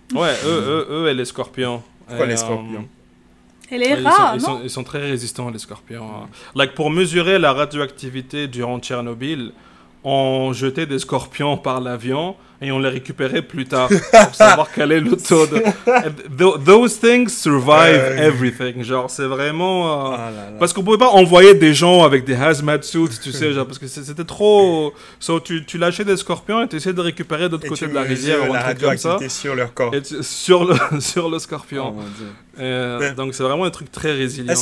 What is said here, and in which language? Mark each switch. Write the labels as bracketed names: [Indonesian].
[French] Ouais, eux et les scorpions. Pourquoi les scorpions? Et les rats, ils sont très résistants, les scorpions. Like, pour mesurer la radioactivité durant Tchernobyl, on jetait des scorpions par l'avion et on les récupérait plus tard pour savoir quel est le taux de... [English] Those things survive everything. [French] Genre, c'est vraiment... Parce qu'on pouvait pas envoyer des gens avec des hazmat suits, tu sais, genre, parce que c'était trop... tu lâchais des scorpions et tu essayais de récupérer de l'autre côté de la rivière ou un truc comme ça. Sur leur corps. Sur le scorpion. Oh, mon Dieu. Donc, c'est vraiment un truc très résilient.